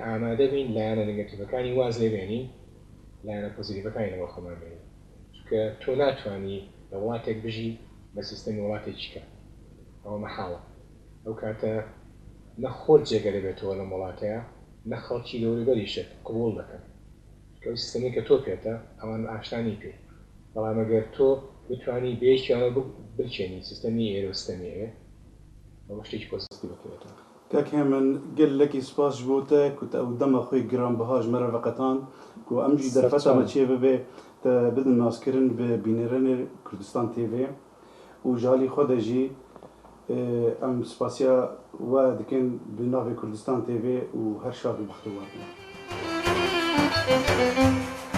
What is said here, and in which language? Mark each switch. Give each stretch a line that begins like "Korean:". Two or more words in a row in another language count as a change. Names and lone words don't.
Central Kurdish: ئامادە بین لایەنە نێگەتیڤەکانی واز لێ بێنین لایەنە پۆزیتیڤەکانی لەوە خۆمان بێنین چونکە تۆ ناتوانی لە وڵاتێک بژی بە سیستەمی وڵاتێکیکە ئەوە مەحاڵە ئەو کاتە نە خۆت جێگەرە بێتەوە لەم وڵاتەیە نە خەڵکی لەوروبەریشت قبوڵ دەکەن چونکە ئەو سیستەمی کە تۆ پێتە ئەوان ئاشتانی پێ بەڵام ئەگەر تۆ بتوانی بەیەکیانە بچێنی سیستەمی ئێرە و سیستەمی ئێرە ئەوە شتێکی پۆزیتیڤ بکرێتەوە
Kurdish: کاک هێمن gelekî spas ji bo te ku te ew dema xwe giranbiha ji me re veqetan ku em jî derfeta me çê bibe te bidin naskirin bi bînêrenê Kurdistan TV û ji alî xwe de jî em spasiya we dikin bi navê Kurdistan TV û her şavê bixtewar bin.